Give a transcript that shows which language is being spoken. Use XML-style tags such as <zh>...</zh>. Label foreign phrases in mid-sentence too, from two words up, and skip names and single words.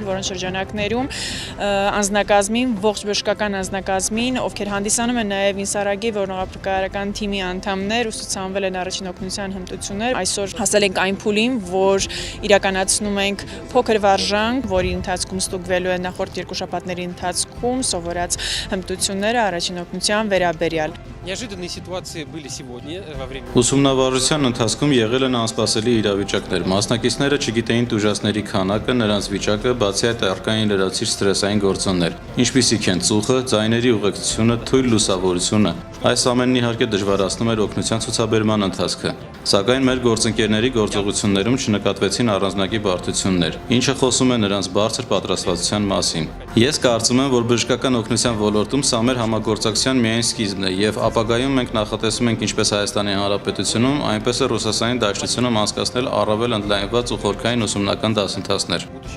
<hy>որոնց շրջանակներում անձնակազմին, ողջ բժշկական անձնակազմին, ովքեր հանդիսանում են նաև ինսարագի որոնողափրկարարական թիմի անդամներ, ուսուցանվել են առաջին օգնության հմտություններ։ Այսօր հասել ենք այն փուլին, որ իրականացնում ենք փոքր վարժանք, որի ընթացքում ստուգվելու են նախորդ երկու շաբաթների ընթացքում սովորած հմտությունները առաջին օգնության վերաբերյալ։</hy> <ru>Неожиданные ситуации были сегодня во время</ru> <hy>Ուսումնավարության ընթացքում եղել են անսպասելի իրավիճակներ։ Մասնակիցները չգիտեին տուժածների քանակը, նրանց վիճակը, բացի այդ արկային լրացուցիչ սթրեսային գործոններ, ինչպիսիք են ծուխը, ձայների ուղեկցությունը, թույլ լուսավորությունը։ Այս ամենն իհարկե դժվարացնում էր օգնության ցուցաբերման ընթացքը։ Սակայն մեր գործընկերների գործողություններում չնկատվեցին առանձնակի բարդություններ, ինչը խոսում է նրանց բարձր պատրաստվածության մասին։ Ես կարծում եմ, որ բժշկական օգնության ոլորտում սա մեր համագործակցության միայն սկիզբն է եւ ապագայում մենք նախատեսում ենք ինչպես Հայաստանի Հանրապետությունում, այնպես էլ Ռուսաստանի Դաշնությունում անցկացնել առավել ընդլայնված ու խորքային ուսումնական դասընթացներ։</hy>